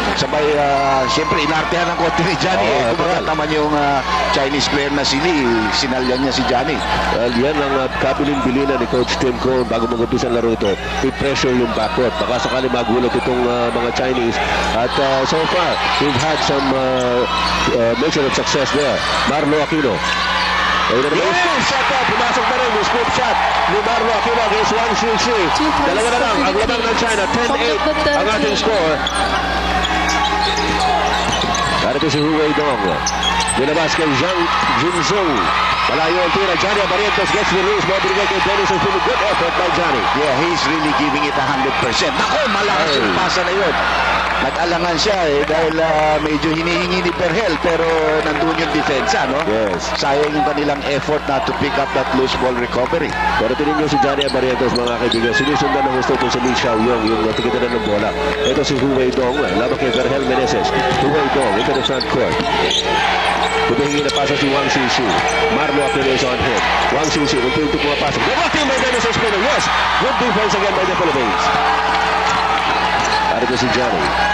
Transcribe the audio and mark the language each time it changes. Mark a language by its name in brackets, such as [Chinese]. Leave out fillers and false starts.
[Filipino] Sabay, siyempre inartehan ng konti ni Johnny. Kumagat naman yung Chinese player na si Lee, sinalyan niya si Johnny. Well, yan ang kabilin-bilinan ni Coach Tim Cohn bago mag-umpisa ang laro ito. I-pressure yung backcourt. Baka sakali magulat itong mga Chinese. [English] At so far, we've had some measure of success there. [Filipino] Marlo Aquino. Ayun na naman yung scoop shot po. Pumasok na rin yung scoop shot ni Marlo Aquino against Wang Shishi. Dalawa na lang ang labang ng China. 10-8 ang ating score. Narito si Huwei Dong. Dinabas kay Zhang Jinsung. Malayo ang tira. [English] Johnny Abarientos gets the loose. [Filipino] Mabigay kay [English] Dennis Espino. Good effort by Johnny. Yeah, he's really giving it 100%. [Filipino] Nako, malakas yung pasa na yun. Nag-alangan siya dahil medyo hinihingi ni Berhel pero nandun yung depensa, no? [English] Yes. [Filipino] Sayang yung kanilang [English] effort not to pick up that loose ball recovery. [Filipino] Pero tingin nyo si Johnny Abarientos, mga kaibigan. Sinusundan ng gusto ito si Li Xiaoyong, yung tikitan ng bola. Ito si Huwei Dong. Laban kay Berhel Meneses. [English] Huwei Dong into the front court. [Filipino] Tumihingi na pasa si Wang Shishi. [English] Marlo Aquino is on him. [Filipino] Wang Shishi, unti-unti pumapasok. [English] Nagwaking by Dennis Espino. Yes! Good defense again by the Philippines. [Filipino] Narito si Johnny.